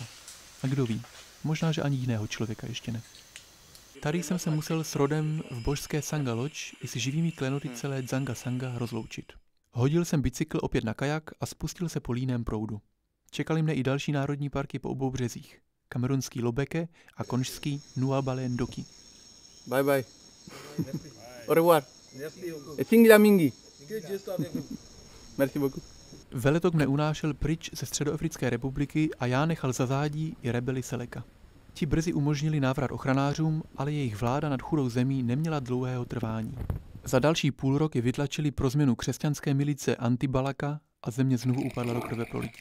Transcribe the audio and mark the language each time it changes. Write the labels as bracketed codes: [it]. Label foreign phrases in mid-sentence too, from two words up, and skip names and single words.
[cs] A kdo ví, možná, že ani jiného člověka ještě ne. Tady jsem se musel s rodem v božské Sanga Lodge i s živými klenoty celé Dzanga Sanga rozloučit. Hodil jsem bicykl opět na kajak a spustil se po líném proudu. Čekali mne i další národní parky po obou březích. Kamerunský Lobeke a konžský Nuabale Ndoki. [en] Bye bye. [fr] Au revoir. [sg] Tingla mingi. [fr] Merci beaucoup. [cs] Veletok mne unášel pryč ze Středoafrické republiky a já nechal za zádí i rebely Seleka. Ti brzy umožnili návrat ochranářům, ale jejich vláda nad chudou zemí neměla dlouhého trvání. Za další půlrok je vytlačili pro změnu křesťanské milice Antibalaka a země znovu upadla do krve prolití.